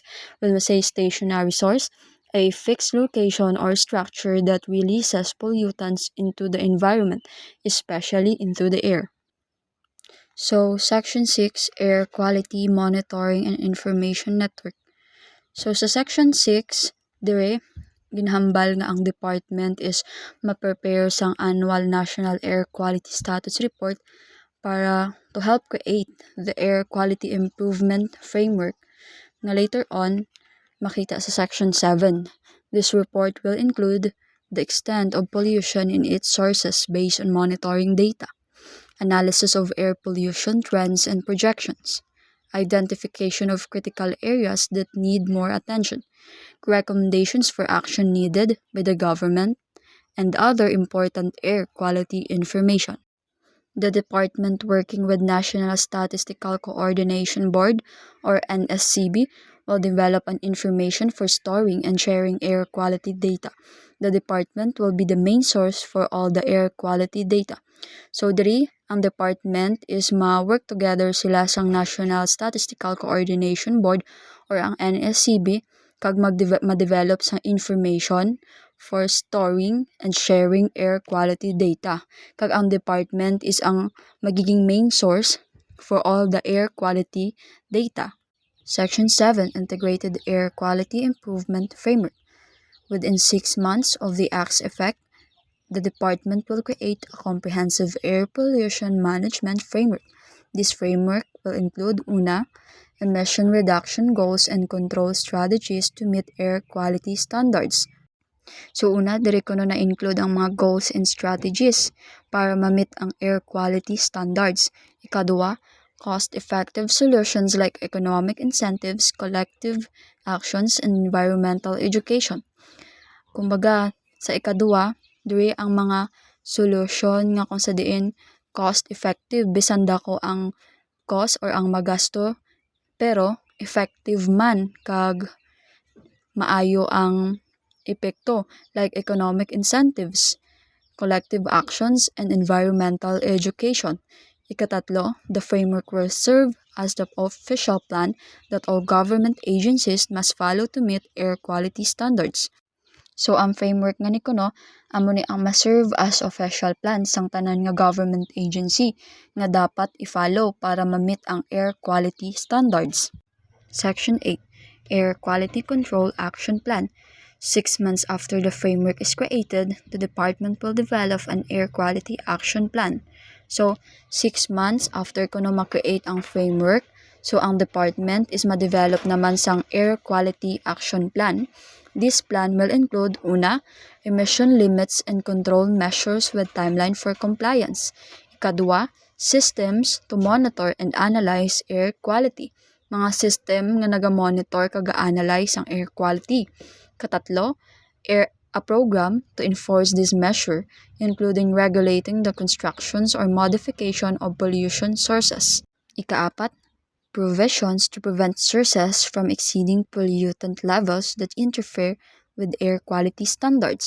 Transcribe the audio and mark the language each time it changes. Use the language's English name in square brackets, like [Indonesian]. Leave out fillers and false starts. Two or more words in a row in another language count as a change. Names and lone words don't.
[English] When we say stationary source, a fixed location or structure that releases pollutants into the environment, especially into the air. So, Section 6, Air Quality Monitoring and Information Network. So, [Hiligaynon] sa Section 6, dire, ginhambal nga ang department is ma-prepare sang Annual National Air Quality Status Report para [English] to help create the Air Quality Improvement Framework [Hiligaynon] na later on makita sa Section 7. [English] This report will include the extent of pollution in its sources based on monitoring data, analysis of air pollution trends and projections, identification of critical areas that need more attention, recommendations for action needed by the government, and other important air quality information. The department, working with National Statistical Coordination Board or NSCB, will develop an information for storing and sharing air quality data. The department will be the main source for all the air quality data. [Hiligaynon] So diri, ang department is ma- [English] work together [Hiligaynon] sila sang National Statistical Coordination Board or ang NSCB kag ma-develop sa information [English] for storing and sharing air quality data. [Hiligaynon] Kag ang department is ang magiging [English] main source for all the air quality data. Section 7, Integrated Air Quality Improvement Framework. Within 6 months of the Act's effect, the department will create a comprehensive air pollution management framework. This framework will include una, emission reduction goals and control strategies to meet air quality standards. [Hiligaynon] So una, dire ko na-include ang mga [English] goals and strategies [Hiligaynon] para ma-meet ang [English] air quality standards. Ikadua, cost-effective solutions like economic incentives, collective actions, and environmental education. [Hiligaynon] Kumbaga, sa ikadua, dire ang mga solusyon nga kung sa diin cost-effective, bisan dako ang cost or ang magasto, pero effective man kag maayo ang epekto [English] like economic incentives, collective actions, and environmental education. Ikatatlo, the framework will serve as the official plan that all government agencies must follow to meet air quality standards. [Hiligaynon] So ang framework nga ni kuno amo ni ang ma- [English] serve as official plan [Hiligaynon] sang tanan nga [English] government agency [Hiligaynon] nga dapat i-follow para ma-meet ang [English] air quality standards. Section 8, Air Quality Control Action Plan. 6 months after the framework is created, the department will develop an air quality action plan. [Hiligaynon] So, [English] 6 months after [Hiligaynon] kuno ma-create ang framework, so ang department is ma-develop naman sang [English] air quality action plan. This plan will include, una, emission limits and control measures with timeline for compliance. Ikadua, systems to monitor and analyze air quality. [Hiligaynon] Mga system nga naga-monitor kaga-analyze ang [English] air quality. [Hiligaynon] Katatlo, [English] a program to enforce this measure, including regulating the constructions or modification of pollution sources. Ikaapat, provisions to prevent sources from exceeding pollutant levels that interfere with air quality standards.